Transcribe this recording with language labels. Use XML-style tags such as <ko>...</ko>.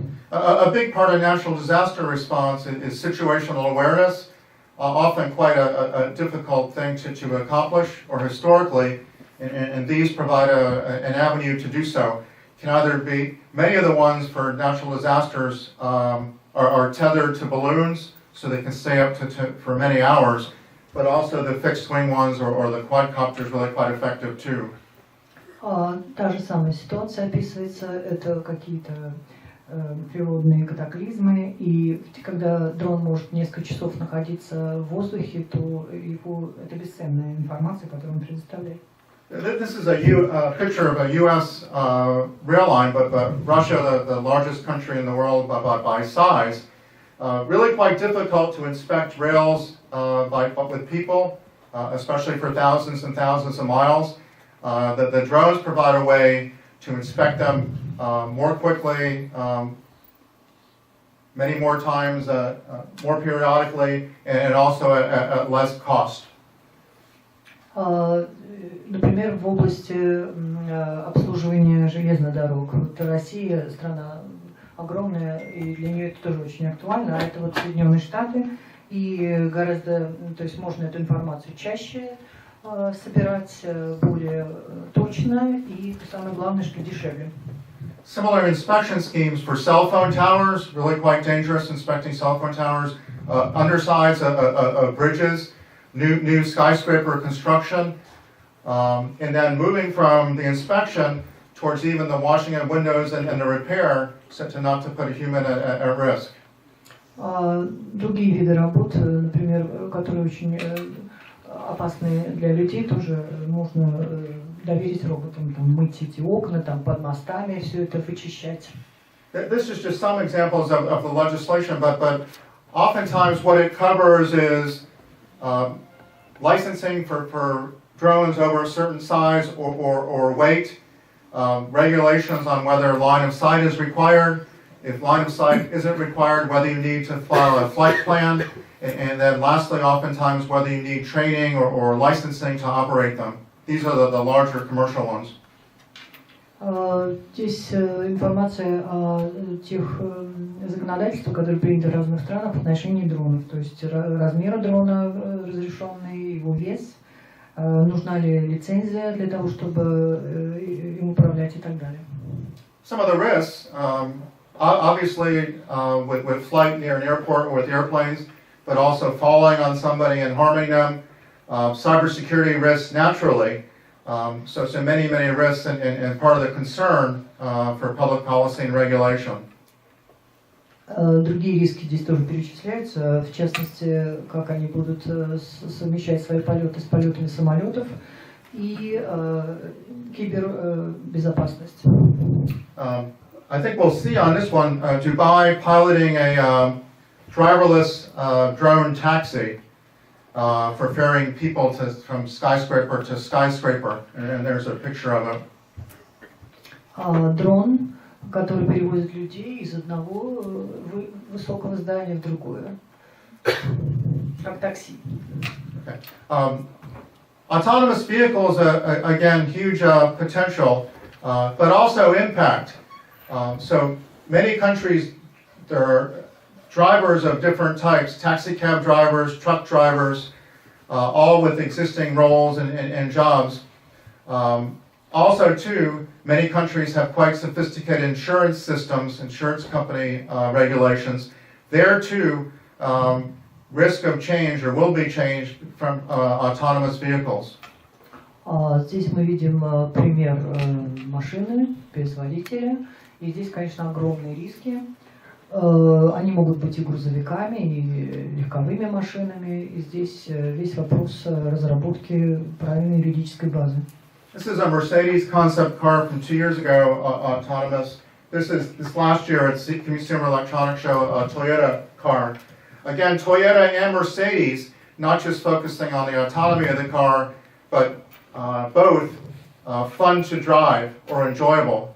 <en>A big part of national disaster response is situational awareness, often quite a difficult thing to accomplish, or historically, and these provide an avenue to do so. Can either be, many of the ones for natural disasters are tethered to balloons, so they can stay up for many hours, but also the fixed wing ones or the quadcopters really quite effective too.</en> <ru>Та же самая ситуация описывается, это какие-то природные катаклизмы, и когда дрон может несколько часов находиться в воздухе, то это бесценная информация, которую он предоставляет.</ru> <en>This is a picture of a U.S. rail line, but Russia, the largest country in the world by size, really quite difficult to inspect rails with people, especially for thousands and thousands of miles. The drones provide a way to inspect them more quickly, many more times, more periodically, and also at less cost.</en> <ru>Например, в области обслуживания железных дорог. Россия страна огромная, и для нее это тоже очень актуально, а это вот Соединенные Штаты, и гораздо, то есть можно эту информацию чаще собирать, более точно, и самое главное, что дешевле.</ru> <en>Similar inspection schemes for cell phone towers, really quite dangerous inspecting cell phone towers, undersides of bridges, new skyscraper construction, and then moving from the inspection towards even the washing of windows and the repair, so to not to put a human at risk.</en> <ru>Другие виды работ, например, которые очень опасны для людей, тоже можно доверить роботам, там, мыть эти окна, там, под мостами, все это вычищать.</ru> <en>This is just some examples of the legislation, but oftentimes what it covers is licensing for drones over a certain size or weight, regulations on whether line of sight is required. If line of sight isn't required, whether you need to file a flight plan, and then lastly, oftentimes, whether you need training or licensing to operate them. These are the larger commercial ones.</en> <ru>Здесь информация о тех законодательствах, которые приняты в разных странах в отношении дронов, то есть размера дрона разрешенный, его вес, нужна ли лицензия для того, чтобы им управлять и так далее.</ru> <en>Some of the risks, obviously, with flight near an airport or with airplanes, but also falling on somebody and harming them. Cybersecurity risks naturally. So many risks and part of the concern for public policy and regulation.</en> <ru>Другие риски здесь тоже перечисляются, в частности, как они будут совмещать свои полеты с полетами самолетов и кибербезопасность.</ru> <en>I think we'll see on this one Dubai piloting a driverless drone taxi for ferrying people from skyscraper to skyscraper, and there's a picture of it.</en> <ru>Дрон, который перевозит людей из одного высокого здания в другое, как такси.</ru> <en>Okay. Autonomous vehicles, again, huge potential, but also impact. So many countries, there are drivers of different types, taxi cab drivers, truck drivers, all with existing roles and jobs. Also, too, many countries have quite sophisticated insurance systems, insurance company regulations. There, too, risk of change or will be changed from autonomous vehicles.</en> <ru>Здесь мы видим пример машины без водителя. И здесь, конечно, огромные риски. Они могут быть и грузовиками, и легковыми машинами. И здесь весь вопрос разработки правильной юридической базы.</ru> <en>This is a Mercedes concept car from 2 years ago, autonomous. This last year at Consumer Electronics Show, a Toyota car. Again, Toyota and Mercedes, not just focusing on the autonomy of the car, but both fun to drive or enjoyable.</en>